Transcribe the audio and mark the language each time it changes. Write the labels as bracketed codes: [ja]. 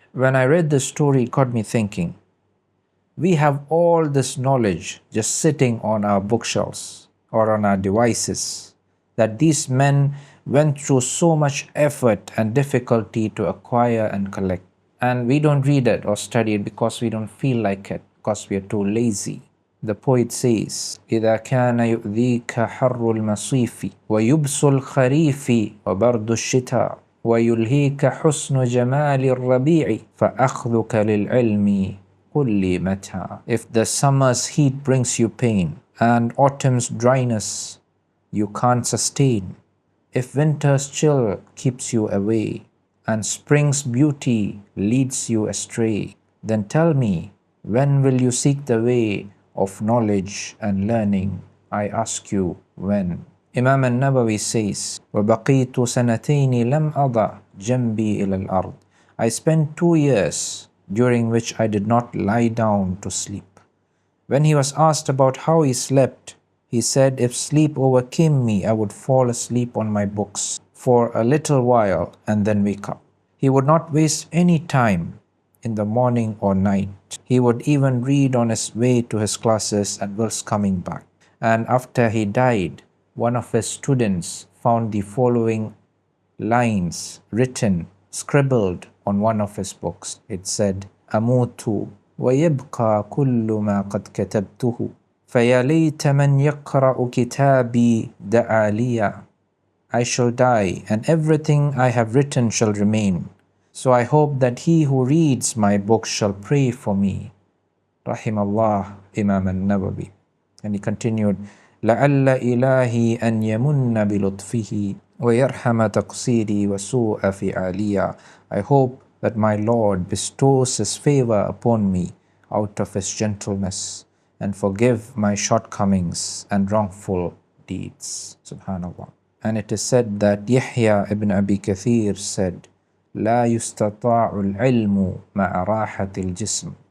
[en] When I read this story, it got me thinking, we have all this knowledge just sitting on our bookshelves or on our devices, that these men went through so much effort and difficulty to acquire and collect. And we don't read it or study it because we don't feel like it, because we are too lazy. The poet says, [ar] إذا كان يؤذيك حر المصيف ويبس الخريف وبرد الشتاء ويلهيك حسن جمال الربيع فأخذك للعلم قل لي متى. [en] If the summer's heat brings you pain and autumn's dryness you can't sustain, if winter's chill keeps you away and spring's beauty leads you astray, then tell me, when will you seek the way of knowledge and learning? I ask you, when? Imam al-Nawawi says, [ar] وَبَقِيتُ سَنَتَيْنِ لَمْ أَضَعْ جَنْبِي إِلَى الْأَرْضِ. [en] I spent 2 years during which I did not lie down to sleep. When he was asked about how he slept, he said, if sleep overcame me, I would fall asleep on my books for a little while and then wake up. He would not waste any time in the morning or night. He would even read on his way to his classes and whilst coming back. And after he died, one of his students found the following lines written, scribbled on one of his books. It said, [ar] أموت ويبقى كل ما قد كتبته فيا ليت من يقرأ كتابي دعا لي. [en] I shall die and everything I have written shall remain. So I hope that he who reads my book shall pray for me. Rahimallah Imam al-Nawawi. And he continued, [ar] لعل إلهي أن يمن بلطفه ويرحم تقصيري وسوء فعالي. [en] I hope that my Lord bestows his favor upon me out of his gentleness and forgive my shortcomings and wrongful deeds. Subhanallah. And it is said that Yahya ibn Abi Kathir said, [ar] لا يستطاع العلم مع راحة الجسم.